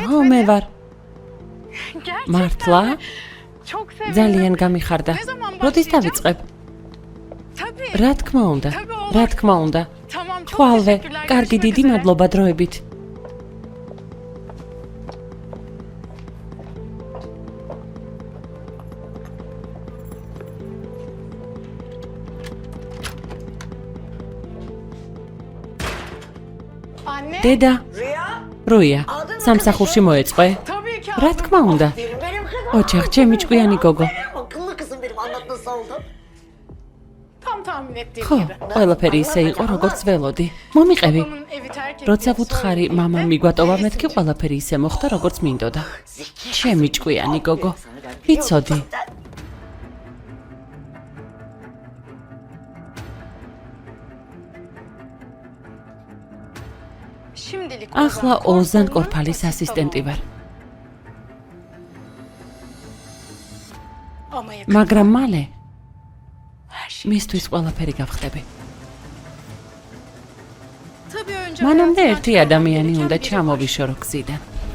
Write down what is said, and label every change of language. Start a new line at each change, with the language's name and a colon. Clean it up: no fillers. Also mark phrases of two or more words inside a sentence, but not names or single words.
Georgian: ხო, მე ვარ.
Turkish: Gerçekten.
Georgian: მართლა?
Turkish: Çok sevindim.
Georgian: ძალიან გამიხარდა.
Turkish: Ne zaman
Georgian: როდის
Turkish: başlayacağım?
Georgian: დავიწყებ?
Turkish: Tabii.
Georgian: რა თქმა უნდა.
Turkish: Tabii, olur.
Georgian: რა თქმა უნდა.
Turkish: Tamam çok
Georgian: ხვალვე,
Turkish: teşekkürler.
Georgian: კარგი
Turkish: Görüşmek
Georgian: დიდი
Turkish: üzere.
Georgian: მადლობა დროებით.
Turkish: Anne.
Georgian: დედა. რუია. სამსახურში მოეწყე?
Turkish: Tabii ki.
Georgian: რა თქმა უნდა.
Turkish: Benim kızım.
Georgian: ოჩახ, ჩემი ჭკვიანი გოგო.
Turkish: Akıllı kızım benim anlat nasıl oldu? Tam tahmin ettiğim
Georgian: ხო,
Turkish: gibi.
Georgian: ყველაფერი ისე იყო, როგორც ველოდი. მომიყევი.
Turkish: Babamın evi terk
Georgian: როცა
Turkish: ettiğini
Georgian: ვუთხარი,
Turkish: söylediğinde
Georgian: მამამ მიგვატოვა მეთქი, ყველაფერი ისე მოხდა, როგორც მინდოდა. ჩემი ჭკვიანი გოგო. ვიცოდი.
Turkish: Şimdilik
Georgian: ახლა
Turkish: Ozan
Georgian: ოზან
Turkish: konsolunun
Georgian: კორფალის
Turkish: asistanı
Georgian: ასისტენტი ვარ.
Turkish: Ama yakın.
Georgian: მაგრამ მალე
Turkish: Her şey.
Georgian: მისთვის ყველაფერი გავხდები.
Turkish: Tabii önce
Georgian: მანამდე
Turkish: hayatından
Georgian: ერთი
Turkish: çıkarman
Georgian: ადამიანი
Turkish: gereken
Georgian: უნდა
Turkish: biri var.
Georgian: ჩამოვიშორო გზიდან.